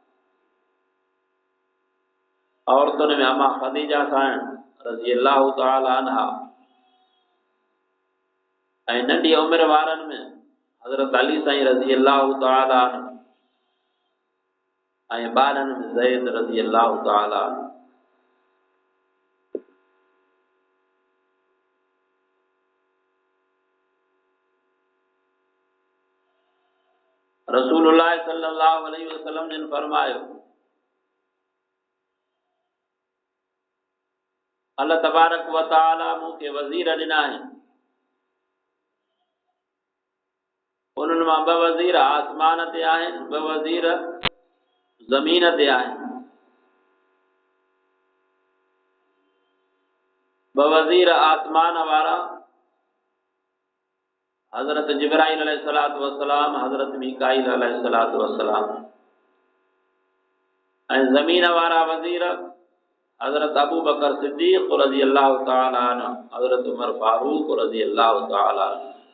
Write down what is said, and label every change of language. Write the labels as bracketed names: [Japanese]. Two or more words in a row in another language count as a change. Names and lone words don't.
[Sindhi] औरतुनि में अमा ख़दीजा साहिब [Arabic] رضي الله تعالى عنها, [Sindhi] ऐं नंढी उमिरि वारनि में हज़रत अली साईं [Arabic] رضي الله تعالى عنه, [Sindhi] ऐं ॿारनि में ज़ैद [Arabic] رضي الله تعالى عنه. [Sindhi] रसूलुल्लाह [Arabic] صلى الله عليه وسلم [Sindhi] जिन फरमायो, अल्लाह [Arabic] تبارك وتعالى [Sindhi] मूंखे वज़ीर ॾिना आहिनि, उन्हनि मां 2 वज़ीर आसमान ते आहिनि, 2 वज़ीर ज़मीन ते आहिनि। 2 वज़ीर आसमान वारा हज़रत जिब्राइल [Arabic] عليه الصلاة والسلام, [Sindhi] हज़रत मीकाईल [Arabic] عليه الصلاة والسلام, [Sindhi] ऐं ज़मीन वारा वज़ीर हज़रत अबू बकर सिद्दीक़ [Arabic] رضي الله تعالى عنه, [Sindhi] हज़रत उमर फारूक [Arabic] رضي الله تعالى عنه.